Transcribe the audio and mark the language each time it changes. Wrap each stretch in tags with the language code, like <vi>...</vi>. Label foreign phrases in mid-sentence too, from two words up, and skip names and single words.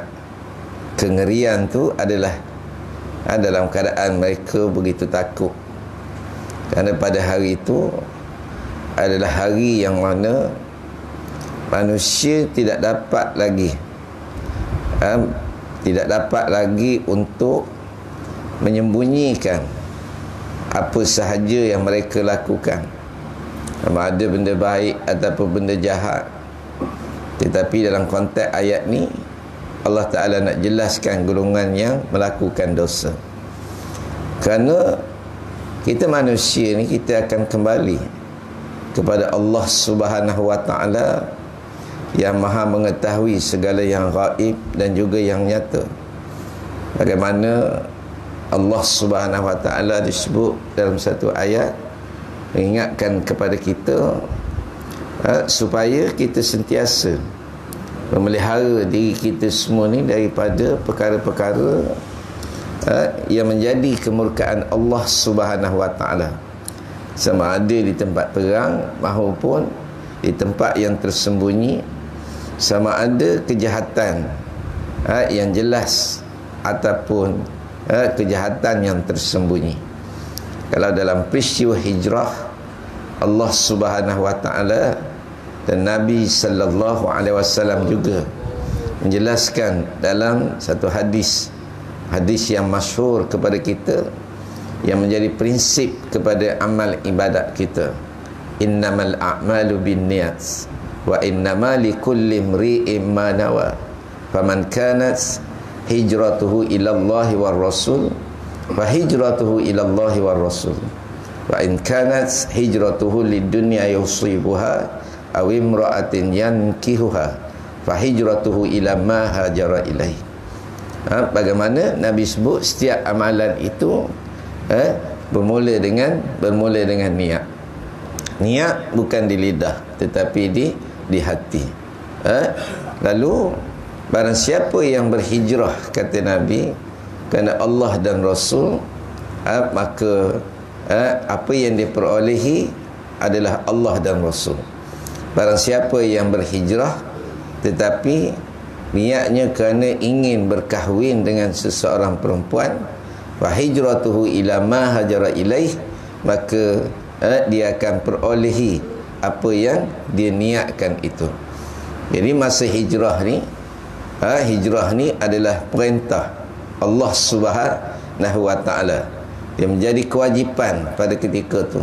<ms>Kengerian tu adalah dalam keadaan mereka begitu takut, kerana pada hari itu adalah hari yang mana manusia tidak dapat lagi untuk menyembunyikan apa sahaja yang mereka lakukan, sama ada benda baik ataupun benda jahat. Tetapi dalam konteks ayat ni</ms> <ar>الله تعالى</ar> <ms>nak jelaskan golongan yang melakukan dosa. Kerana kita manusia ni, kita akan kembali kepada</ms> <ar>الله سبحانه وتعالى</ar> <ms>yang maha mengetahui segala yang gaib dan juga yang nyata. Bagaimana</ms> <ar>الله سبحانه وتعالى</ar> <ms>disebut dalam satu ayat, mengingatkan kepada kita supaya kita sentiasa memelihara diri kita semua ni daripada perkara-perkara yang menjadi kemurkaan</ms> <ar>الله سبحانه وتعالى,</ar> <ms>sama ada di tempat terang maupun di tempat yang tersembunyi, sama ada kejahatan yang jelas ataupun kejahatan yang tersembunyi. Kalau dalam peristiwa hijrah,</ms> <ar>الله سبحانه وتعالى</ar> <ms>dan Nabi</ms> <ar>صلى الله عليه وسلم</ar> <ms>juga menjelaskan dalam satu hadis yang masyhur kepada kita, yang menjadi prinsip kepada amal ibadat kita.</ms> <ar>إنما الأعمال بالنيات وإنما لكل امرئ ما نوى. فمن كانت هجرته إلى الله والرسول فهجرته إلى الله والرسول. وإن كانت هجرته لدنيا يصيبها أو امرأة ينكحها فهجرته إلى ما هاجر إليه.</ar> <ms>Bagaimana Nabi sebut setiap amalan itu bermula dengan niat. Niat bukan di lidah tetapi di hati. Lalu barang siapa yang berhijrah, kata Nabi, kerana Allah dan Rasul, maka apa yang diperolehi adalah Allah dan Rasul. Barang siapa yang berhijrah tetapi niatnya kerana ingin berkahwin dengan seseorang perempuan,</ms> <ar>وهجرته إلى ما هاجر إليه,</ar> <ms>maka dia akan perolehi apa yang dia niatkan itu. Jadi masa hijrah ni adalah perintah</ms> <ar>الله سبحانه وتعالى</ar> <ms>yang menjadi kewajipan pada ketika itu.</ms>